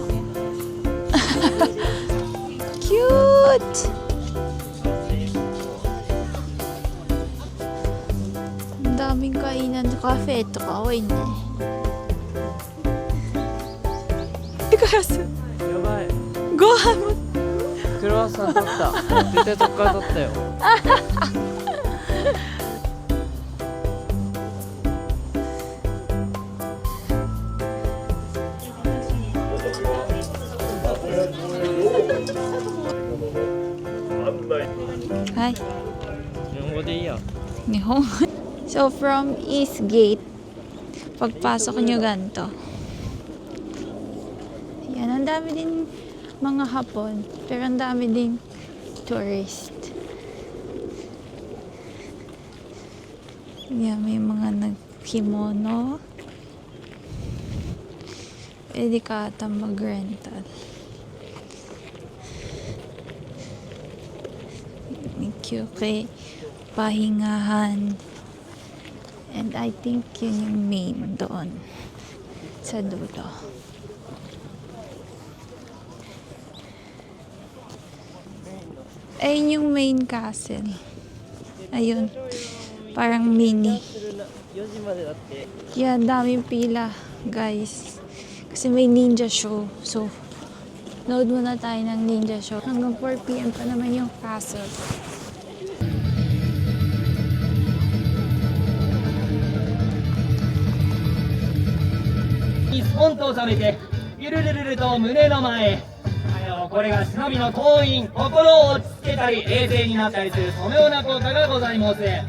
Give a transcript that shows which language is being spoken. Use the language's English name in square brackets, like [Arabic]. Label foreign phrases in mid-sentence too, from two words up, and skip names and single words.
[English] Cute! [Filipino] Ang daming kainan sa cafe. Ito kawain na eh. Ikaso. [Japanese] やばい。ご飯も。クロワッサン取った。絶対そこから取ったよ。はい。日本語でいいや。 [English] 日本 So from East Gate, [Filipino] pagpasok nyo ganito. Yan, ang dami din mga Hapon, pero ang dami din tourist. Yan, may mga nag-kimono. Pwede ka ata mag-rental. Okay, pahingahan. [English] And I think [Filipino] yun yung main doon sa dulo. Ayun yung main castle. Ayun. Parang mini. [Japanese] 4 時までだって。 [Filipino] Kaya daming pila, guys. Kasi may [English] ninja show. [Filipino] So, load muna tayo ng [English] ninja show. [Filipino] Hanggang 4 p.m. pa naman yung castle. [Japanese] スポンと収めてゆるるるると胸の前へこれが忍びの党員心を落ち着けたり冷静になったりするそのような効果がございます。